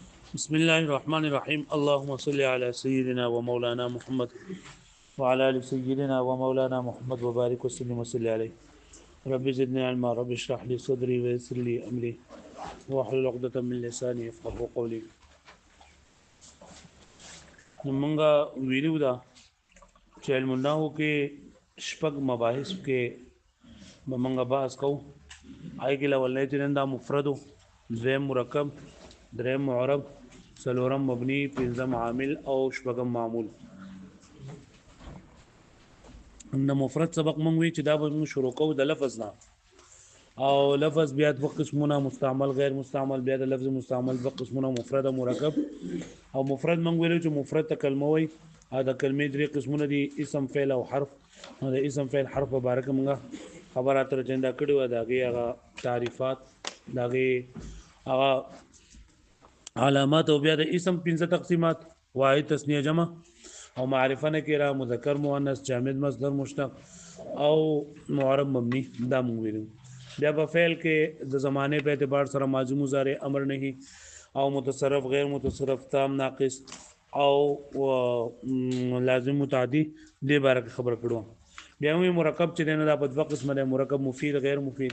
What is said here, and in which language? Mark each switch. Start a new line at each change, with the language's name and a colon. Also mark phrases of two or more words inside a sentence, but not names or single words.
Arabic: بسم الله الرحمن الرحيم اللهم صل على سيدنا ومولانا محمد وعلى ال سيدنا ومولانا محمد وبارك وسلم وصل عليه. رب زدني علما، رب اشرح لي صدري ويسر لي امري واحلل عقدة من لساني يفقهوا قولي.
Pashto: موږ ویلو دا چې علم النحو کې شپږ مباحث کې موږ بحث کوو. هغې کې اولنی چې نن دا مفردو، دویم مرکب، دریم معرب، څلورم مبني، پنځم عامل او شپږم معمول. د مفرد سبق مونږ وی چې دا به موږ شروع کوو د لفظ نه، او لفظ بیا دوه قسمونه، مستعمل غیر مستعمل. بیا د لفظ مستعمل دوه قسمونه، مفرد او مرکب. او مفرد مونږ ویلو چې مفرد ته کلمه وای، او د کلمې درې قسمونه دي، اسم، فعل او حرف. نو د اسم فعل حرف په باره کې مونږ خبره اتره چنده کړې وه، د هغې هغه تعریفات، د هغې هغه علامات، او بیا د اسم پنځه تقسیمات: واحد، تثنیه، جمع او معرفه نکره، مذکر مؤنث، جامد مصدر مشتق او معرب مبني. دا مونږ ویلو. بیا په فعل کې د زمانه په اعتبار سره ماضی، مضارع، امر، نهی او متصرف، غیر متصرف، تام، ناقص او لازم، متعدی دې باره کې خبر کړو. بیا موږ مرکب چې دی نو دا په دوه قسمه دی: مرکب مفید، غیر مفید.